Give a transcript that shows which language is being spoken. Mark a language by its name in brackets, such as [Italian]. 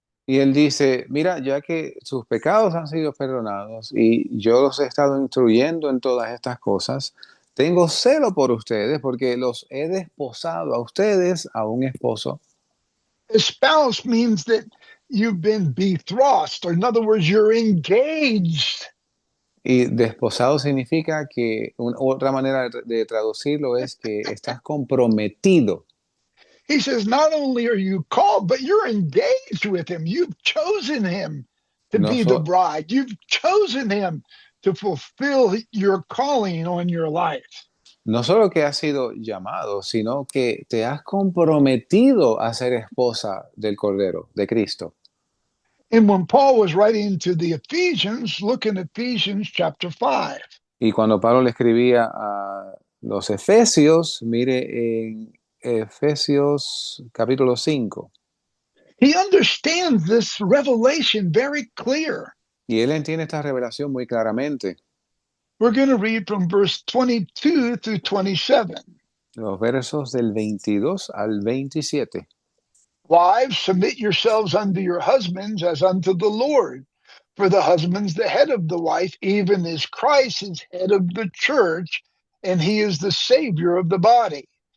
[Spanish] Y él dice, mira, ya que sus pecados han sido perdonados y yo los he estado instruyendo en todas estas cosas, tengo celo por ustedes porque los he desposado a ustedes a un esposo. [English] Espoused means that you've been betrothed, or in other words, you're engaged. [Spanish] Y desposado significa que otra manera de traducirlo es que estás comprometido. [English] He says, not only are you called, but you're engaged with him. You've chosen him to be the bride. You've chosen him to fulfill your calling on your life. [Spanish] No solo que has sido llamado, sino que te has comprometido a ser esposa del Cordero, de Cristo. [English] And when Paul was writing to the Ephesians, look in Ephesians chapter 5. [Spanish] Y cuando Pablo le escribía a los Efesios, mire en Efesios capítulo 5. [English] He understands this revelation very clear. [Spanish] Y él entiende esta revelación muy claramente. [English] We're going to read from verse 22 through 27. [Spanish] Los versos del 22 al 27. [English] Wives, submit yourselves unto your husbands as unto the Lord. For the husband's the head of the wife, even as Christ is head of the church, and he is the Savior of the body.